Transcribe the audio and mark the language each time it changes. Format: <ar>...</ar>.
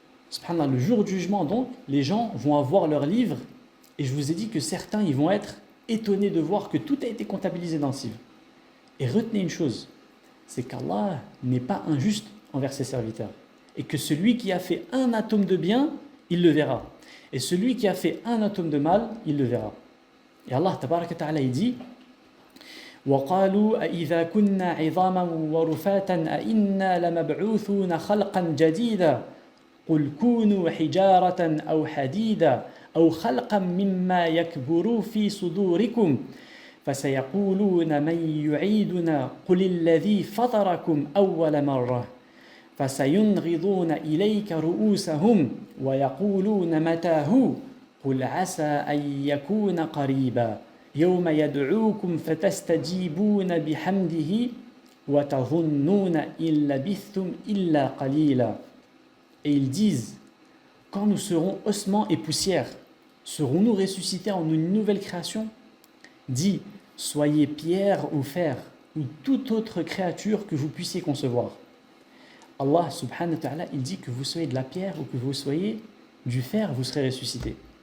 <fr>Subhanallah, le jour du jugement, donc, les gens vont avoir leur livre, et je vous ai dit que certains, ils vont être étonnés de voir que tout a été comptabilisé dans ce livre. Et retenez une chose, c'est qu'Allah n'est pas injuste envers ses serviteurs, et que celui qui a fait un atome de bien, il le verra. Et celui qui a fait un atome de mal, il le verra. Et Allah, tabaraka ta'ala, il dit</fr> <ar>وقالوا أإذا كنا عظاما ورفاتا أإنا لمبعوثون خلقا جديدا قل كونوا حجارة أو حديدا أو خلقا مما يكبر في صدوركم فسيقولون من يعيدنا قل الذي فطركم أول مرة فسينغضون إليك رؤوسهم ويقولون متى هو قل عسى أن يكون قريبا يوم يدعوكم فتستجيبون بحمده وتظنون إن لبثتم إلا قليلا.</ar> <fr>Et ils disent, quand nous serons ossements et poussière, serons-nous ressuscités en une nouvelle création? Dis, soyez pierre ou fer, ou toute autre créature que vous puissiez concevoir. Allah subhanahu wa ta'ala, il dit que vous soyez de la pierre ou que vous soyez du fer, vous serez ressuscités.</fr>